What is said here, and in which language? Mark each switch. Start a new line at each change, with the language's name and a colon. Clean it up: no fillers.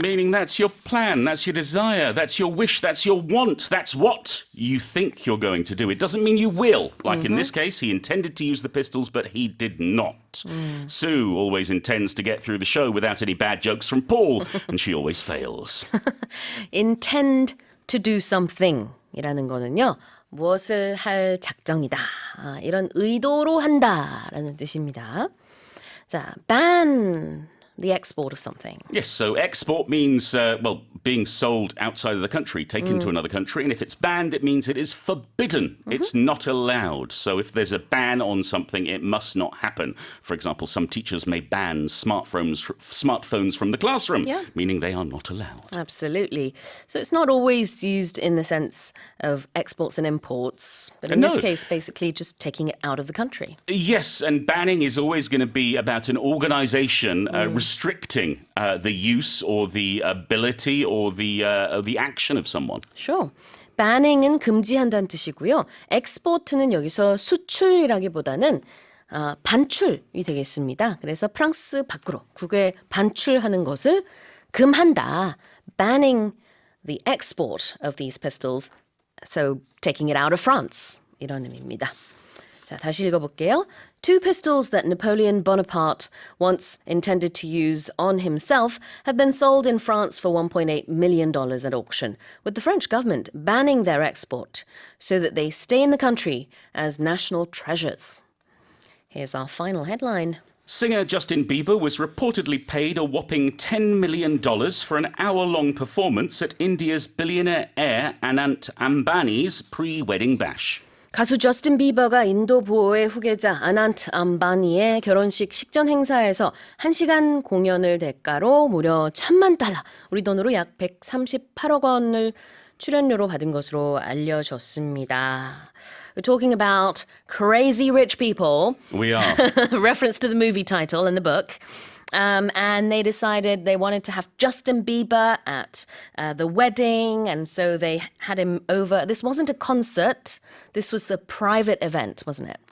English: Meaning that's your plan, that's your desire, that's your wish, that's your want, that's what you think you're going to do. It doesn't mean you will. Like in this case, he intended to use the pistols, but he did not. Sue always intends to get through the show without any bad jokes from Paul, and she always fails. Intend to do something
Korean: 이라는 거는요. 무엇을 할 작정이다. 이런 의도로 한다라는 뜻입니다.
English: 자, ban the export of something. Yes, so export means, being sold outside of the country, taken to another country. And if it's banned, it means it is forbidden. It's not allowed. So if there's a ban on something, it must not happen. For example, some teachers may ban smartphones from the classroom, Yeah. meaning they are not allowed. Absolutely. So it's not always used in the sense of exports and imports, but in No. this case, basically just taking it out of the country. Yes, and banning is always going to be about an organization restricting the use or the ability or the action of someone. Sure.
Korean: banning은 금지한다는 뜻이고요. export는 여기서 수출이라기보다는 반출이 되겠습니다. 그래서 프랑스 밖으로 국외 반출하는 것을 금한다.
English: banning the export of these pistols, so taking it out of France
Korean: 이런 의미입니다. 자, 다시 읽어볼게요.
English: Two pistols that Napoleon Bonaparte once intended to use on himself have been sold in France for $1.8 million at auction, with the French government banning their export so that they stay in the country as national treasures. Here's our final headline. Singer Justin Bieber was reportedly paid a whopping $10 million for an hour-long performance at India's billionaire heir Anant Ambani's pre-wedding bash.
Korean: 가수 저스틴 비버가 인도 부호의 후계자 아난트 암바니의 결혼식 식전 행사에서 1시간 공연을 대가로 무려 $1,000,000, 우리 돈으로 약 138억 원을 출연료로 받은 것으로 알려졌습니다.
English: We're talking about crazy rich people. We are. Reference to the movie title in the book. And they decided they wanted to have Justin Bieber at the wedding, and so they had him over. This wasn't a concert. This was a private event, wasn't it?